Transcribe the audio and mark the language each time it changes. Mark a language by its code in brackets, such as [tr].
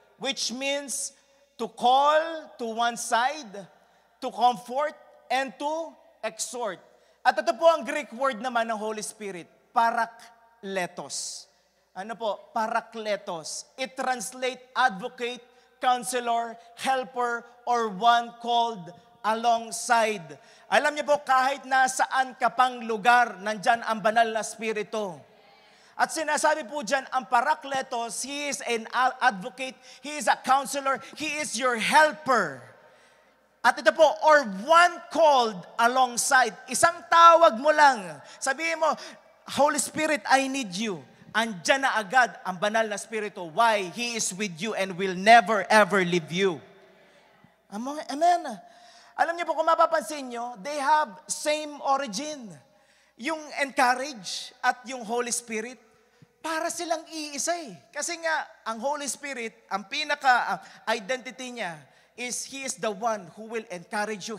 [en] Which means to call to one side, to comfort, and to exhort. [tl] At ito po ang Greek word naman ng Holy Spirit, parakletos. Ano po? Parakletos. [en] It translates advocate, counselor, helper, or one called alongside. [tl] Alam niyo po, kahit nasaan ka pang lugar, nandyan ang banal na spirito. At sinasabi po dyan, ang parakletos, [en] he is an advocate, he is a counselor, he is your helper. [tl] At ito po, [en] or one called alongside. [tl] Isang tawag mo lang. Sabihin mo, Holy Spirit, [en] I need you. [tl] Andyan na agad ang banal na spirito. [en] Why? He is with you and will never ever leave you. [tl] Amen. Alam niyo po, kung mapapansin niyo, [en] they have same origin. [tl] Yung encourage at yung Holy Spirit, para silang iisa eh. Kasi nga, ang Holy Spirit, ang pinaka-identity niya is [en] He is the one who will encourage you.